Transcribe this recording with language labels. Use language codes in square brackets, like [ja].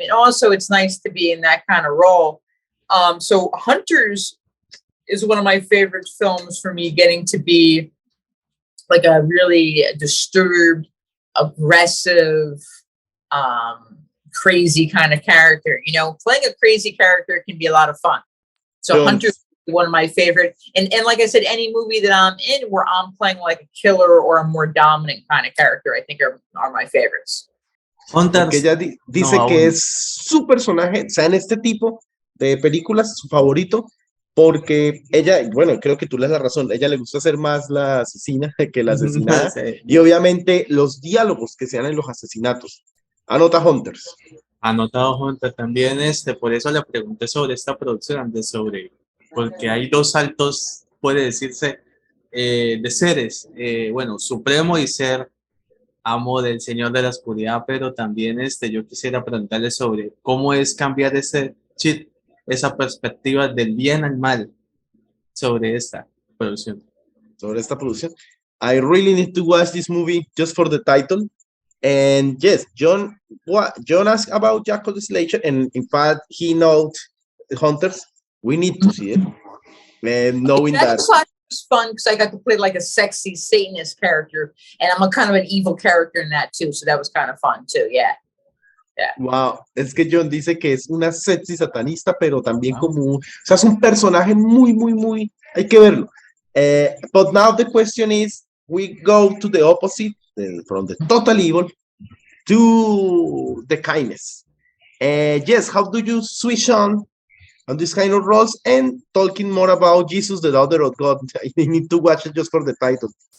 [en] And also it's nice to be in that kind of role. So Hunters is one of my favorite films for me, getting to be like a really disturbed, aggressive, crazy kind of character. Playing a crazy character can be a lot of fun. So Hunters is one of my favorite. And like I said, any movie that I'm in where I'm playing like a killer or a more dominant kind of character, I think are my favorites. Hunters. [es] Porque ella dice que es su personaje, o sea, en este tipo de películas, su favorito, porque ella, bueno, creo que tú le das la razón, a ella le gusta ser más la asesina que la asesinada, sí. Y obviamente los diálogos que se dan en los asesinatos. Anota Hunters. Anotado Hunters también, por eso le pregunté sobre esta producción, porque hay dos saltos, puede decirse, de seres, bueno, Supremo y ser amo del Señor de la Oscuridad, pero también yo quisiera preguntarle sobre cómo es cambiar ese chip, esa perspectiva del bien al mal sobre esta producción. [en] I really need to watch this movie just for the title. And yes, John asked about Jack of the Slasher, and in fact, he knows Hunters. We need to see it. And knowing that was fun because I got to play like a sexy Satanist character, and I'm a kind of an evil character in that too. So that was kind of fun too. Yeah. [es] Wow, es que John dice que es una sexy satanista, pero también Wow. como, o sea, es un personaje muy, muy, muy, hay que verlo. [en] But now the question is, we go to the opposite, from the total evil to the kindness. Yes, how do you switch on this kind of roles and talking more about Jesus, the daughter of God? I need to watch it just for the title.